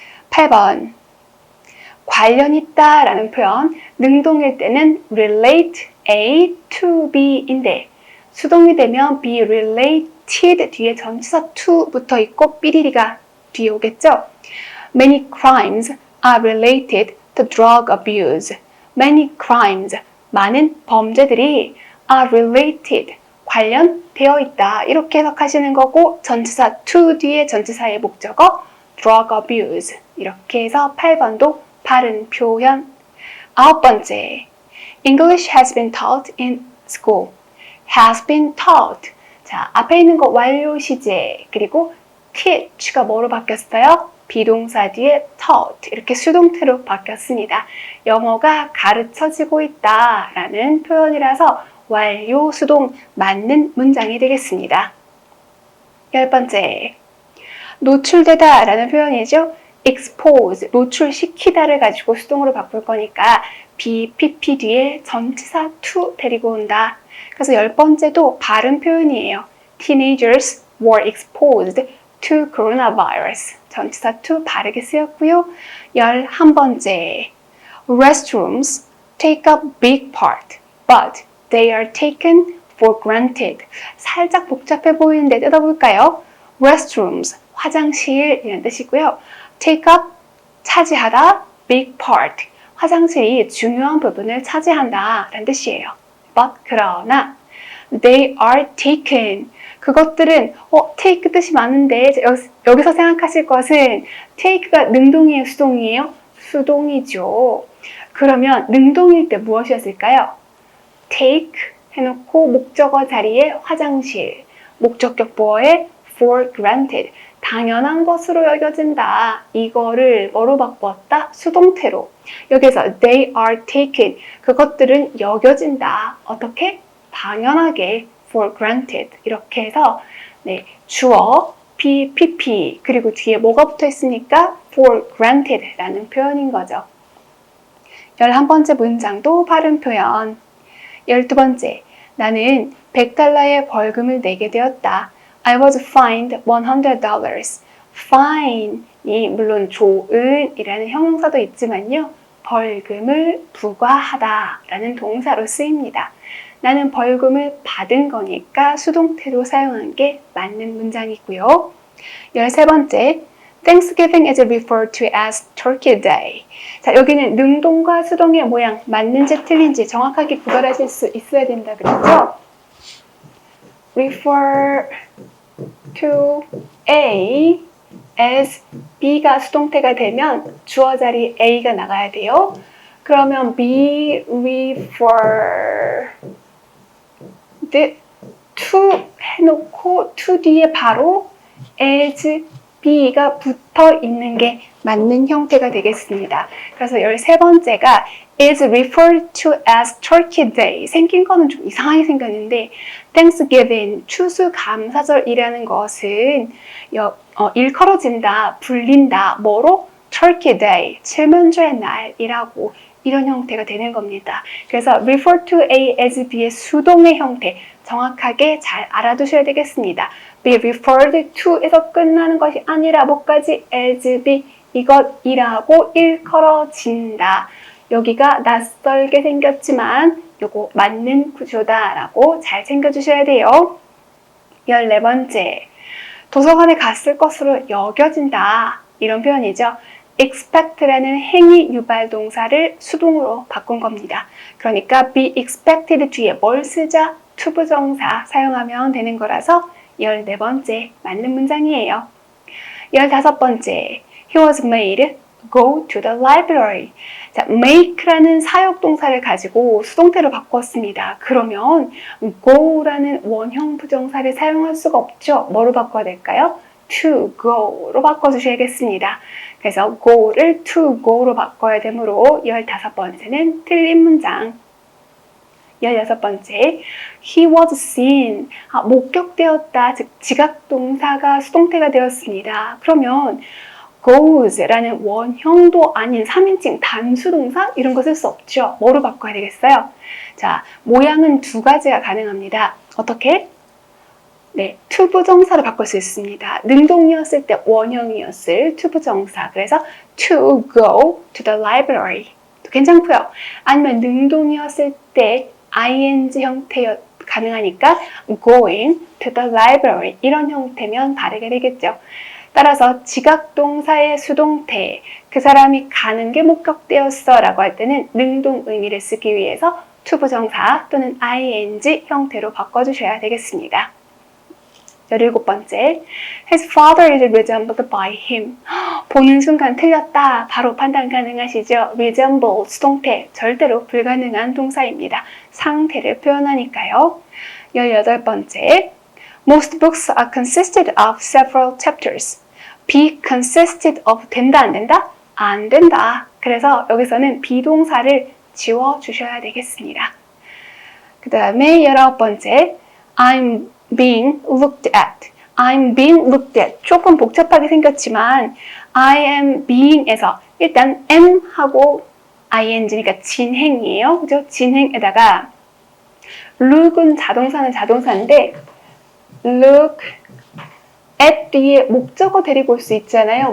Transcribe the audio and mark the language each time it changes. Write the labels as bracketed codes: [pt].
[ko] 8번 관련 있다 라는 표현 능동일 때는 [en] relate A to B [ko] 인데 수동이 되면 [en] be related [ko] 뒤에 전치사 to 붙어 있고 삐리리가 뒤에 오겠죠? [en] Many crimes are related to drug abuse. Many crimes [ko] 많은 범죄들이 [en] are related [ko] 관련되어 있다 이렇게 해석하시는 거고 전치사 to 뒤에 전치사의 목적어 [en] drug abuse [ko] 이렇게 해서 8번도 바른 표현. [en] 9번째, English has been taught in school. has been taught. [ko] 자, 앞에 있는 거 완료 시제, 그리고 teach가 뭐로 바뀌었어요? 비동사 뒤에 taught, 이렇게 수동태로 바뀌었습니다. 영어가 가르쳐지고 있다라는 표현이라서 완료 수동 맞는 문장이 되겠습니다. 10번째, 노출되다 라는 표현이죠. expose, 노출시키다를 가지고 수동으로 바꿀 거니까 BPP 뒤에 전치사 to 데리고 온다. 그래서 10번째도 발음 표현이에요. [en] Teenagers were exposed to coronavirus. [ko] 전치사 to 바르게 쓰였고요. [en] 11번째, restrooms take a big part, but they are taken for granted. [ko] 살짝 복잡해 보이는데 뜯어볼까요? restrooms, 화장실 이런 뜻이고요. [en] take up, [ko] 차지하다, [en] big part, [ko] 화장실이 중요한 부분을 차지한다 라는 뜻이에요. but, 그러나 [en] they are taken, [ko] 그것들은 take 뜻이 많은데 여기서 생각하실 것은 take가 능동이에요, 수동이에요? 수동이죠. 그러면 능동일 때 무엇이었을까요? take 해놓고 목적어 자리에 화장실, 목적격 보어에 [en] for granted, [ko] 당연한 것으로 여겨진다. 이거를 뭐로 바꾸었다? 수동태로. 여기서 [en] they are taken, [ko] 그것들은 여겨진다. 어떻게? 당연하게 [en] for granted. [ko] 이렇게 해서 네, 주어, BPP, 그리고 뒤에 뭐가 붙어 있으니까 [en] for granted [ko] 라는 표현인 거죠. 11번째 문장도 발음 표현. 12번째, 나는 $100의 벌금을 내게 되었다. [en] I was fined $100. [ko] fine이 물론 조은이라는 형용사도 있지만요. 벌금을 부과하다 라는 동사로 쓰입니다. 나는 벌금을 받은 거니까 수동태로 사용한 게 맞는 문장이고요. [en] 13번째, Thanksgiving is referred to as Turkey Day. [ko] 자, 여기는 능동과 수동의 모양 맞는지 틀린지 정확하게 구별하실 수 있어야 된다 그랬죠? [en] refer to A as B [ko] 가 수동태가 되면 주어 자리 A가 나가야 돼요. 그러면 [en] be referred to [ko] 해놓고 to 뒤에 바로 [en] as B [ko] 가 붙어 있는 게 맞는 형태가 되겠습니다. 그래서 13번째가 [en] is referred to as Turkey Day. [ko] 생긴 거는 좀 이상하게 생겼는데 Thanksgiving, 추수감사절이라는 것은 일컬어진다, 불린다, 뭐로? Turkey Day, 칠면조의 날이라고 이런 형태가 되는 겁니다. 그래서 [en] refer to A as B [ko] 의 수동의 형태 정확하게 잘 알아두셔야 되겠습니다. [en] be referred to [ko] 에서 끝나는 것이 아니라 뭐까지 [en] as B, [ko] 이것이라고 일컬어진다. 여기가 낯설게 생겼지만 요거 맞는 구조다라고 잘 챙겨주셔야 돼요. 14번째, 도서관에 갔을 것으로 여겨진다. 이런 표현이죠. expect라는 행위 유발 동사를 수동으로 바꾼 겁니다. 그러니까 [en] be expected [ko] 뒤에 뭘 쓰자? to 부정사 사용하면 되는 거라서 14번째 맞는 문장이에요. [en] 15번째, he was made go to the library. [ko] 자, make라는 사역동사를 가지고 수동태로 바꿨습니다. 그러면 go라는 원형 부정사를 사용할 수가 없죠. 뭐로 바꿔야 될까요? [en] to go [ko] 로 바꿔주셔야겠습니다. 그래서 go를 [en] to go [ko] 로 바꿔야 되므로 15번째는 틀린 문장. 16번째, [en] he was seen, [ko] 목격되었다, 즉 지각동사가 수동태가 되었습니다. 그러면 goes라는 원형도 아닌 3인칭 단수동사 이런 거 쓸 수 없죠. 뭐로 바꿔야 되겠어요? 자, 모양은 두 가지가 가능합니다. 어떻게? 네, to 부정사로 바꿀 수 있습니다. 능동이었을 때 원형이었을 to 부정사. [en] 그래서 to go to the library. [ko] 또 괜찮고요. 아니면 능동이었을 때 ing 형태 가능하니까 [en] going to the library [ko] 이런 형태면 다르게 되겠죠. 따라서 지각동사의 수동태, 그 사람이 가는 게 목격되었어 라고 할 때는 능동 의미를 쓰기 위해서 to 부정사 또는 ing 형태로 바꿔주셔야 되겠습니다. [en] 17번째, His father is resembled by him. [ko] 보는 순간 틀렸다. 바로 판단 가능하시죠? resemble, 수동태, 절대로 불가능한 동사입니다. 상태를 표현하니까요. [en] 18번째, Most books are consisted of several chapters. be consisted of [ko] 된다 안 된다? 안 된다. 그래서 여기서는 비동사를 지워주셔야 되겠습니다. 그 다음에 [en] 19번째, I'm being looked at. I'm being looked at. [ko] 조금 복잡하게 생겼지만 [en] I am being [ko] 에서 일단 am 하고 ing니까 진행이에요. 그죠? 진행에다가 look은 자동사는 자동사인데 [en] look at [ko] 뒤에 목적어 데리고 올 수 있잖아요.